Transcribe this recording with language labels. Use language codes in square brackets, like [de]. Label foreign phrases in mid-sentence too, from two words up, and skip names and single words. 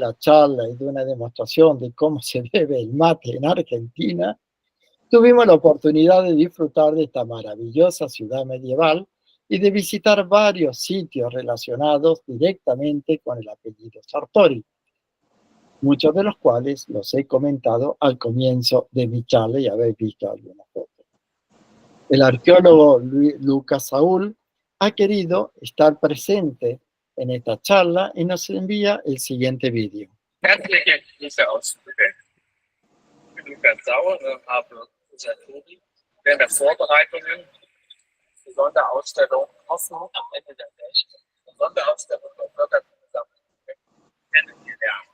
[es] la charla y de una demostración de cómo se bebe el mate en Argentina, tuvimos la oportunidad de disfrutar de esta maravillosa ciudad medieval y de visitar varios sitios relacionados directamente con el apellido Sartori, muchos de los cuales los he comentado al comienzo de mi charla y habéis visto algunas fotos. El arqueólogo Lucas Saúl ha querido estar presente en esta charla y nos envía el siguiente vídeo. [de] Herzliche Grüße aus Lübeck. Ich bin Lukas Sauer und habe unser Tobi während der Vorbereitungen zur Sonderausstellung Hoffnung am Ende der Welt, eine Sonderausstellung der Völkerkundesammlung kennengelernt.